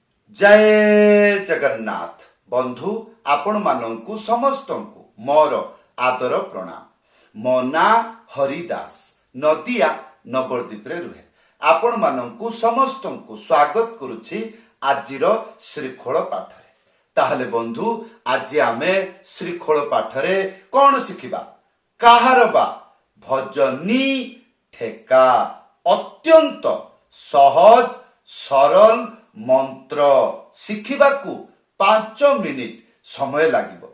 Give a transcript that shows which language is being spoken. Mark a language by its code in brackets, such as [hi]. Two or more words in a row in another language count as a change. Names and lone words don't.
[or] ଜୟ ଜଗନ୍ନାଥ ବନ୍ଧୁ ଆପଣ ମାନଙ୍କୁ ସମସ୍ତଙ୍କୁ ମୋର ଆଦର ପ୍ରଣାମ। ମୋ ନା ହରିଦାସ ନଦିଆ ନବଦ୍ୱୀପ ରେ ରୁହେ। ଆପଣ ମାନଙ୍କୁ ସମସ୍ତଙ୍କୁ ସ୍ୱାଗତ କରୁଛି ଆଜିର ଶ୍ରୀଖୋଲ ପାଠରେ। ତାହାଲେ ବନ୍ଧୁ ଆଜି ଆମେ ଶ୍ରୀଖୋଲ ପାଠରେ କଣ ଶିଖିବା? କାହାର ବା ଭଜନୀ ଠେକା ଅତ୍ୟନ୍ତ ସହଜ ସରଳ ମନ୍ତ୍ର ଶିଖିବାକୁ 5 ମିନିଟ ସମୟ ଲାଗିବ।